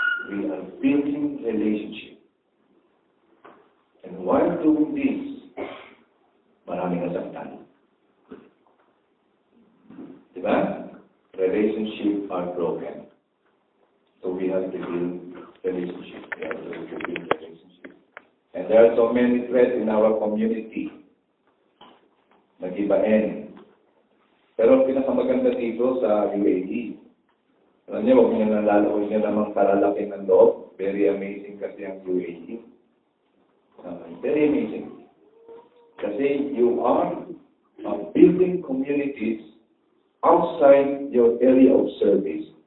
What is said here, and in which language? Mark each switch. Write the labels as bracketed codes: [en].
[en] We are building relationships. And while doing this, [tl] maraming nasaktan. [en] Diba? Relationships are broken. So we have to build relationships. We have to build relationships. And there are so many threats in our community. [tl] Nag-ibain. Pero pinakamaganda dito sa UAE, alam niyo, huwag niyo namang palalaki ng loob. [en] Very amazing [tl] kasi ang UAE. [en] Very amazing. Kasi you are building communities outside your area of service.